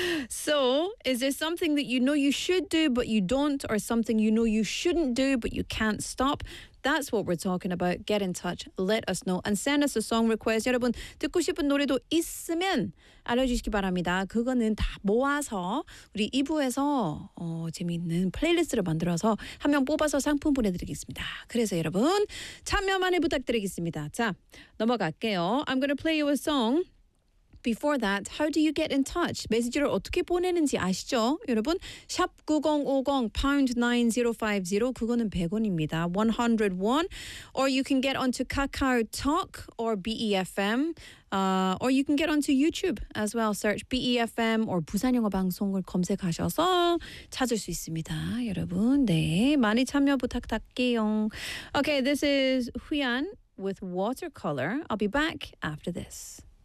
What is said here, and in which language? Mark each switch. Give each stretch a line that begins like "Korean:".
English: So, is there something that you know you should do but you don't, or something you know you shouldn't do but you can't stop? That's what we're talking about. Get in touch. Let us know. And send us a song request.
Korean: 여러분, 듣고 싶은 노래도 있으면 알려주시기 바랍니다. 그거는 다 모아서 우리 2부에서 재미있는 플레이리스트를 만들어서 한 명 뽑아서 상품 보내드리겠습니다. 그래서 여러분, 참여 많이 부탁드리겠습니다. 자, 넘어갈게요.
English: I'm going to play you a song. Before that, how do you get in touch?
Korean: 메시지를 어떻게 보내는지 아시죠? 여러분, sharp 9050 pound 9050, 그거는 100원입니다. 101.
English: Or you can get onto Kakao Talk or BEFM. Or you can get onto YouTube as well. Search BEFM or
Korean: 부산영어방송을 검색하셔서 찾을 수 있습니다. 여러분, 네, 많이 참여 부탁드릴게요.
English: Okay, this is Huyan with Watercolor. I'll be back after this.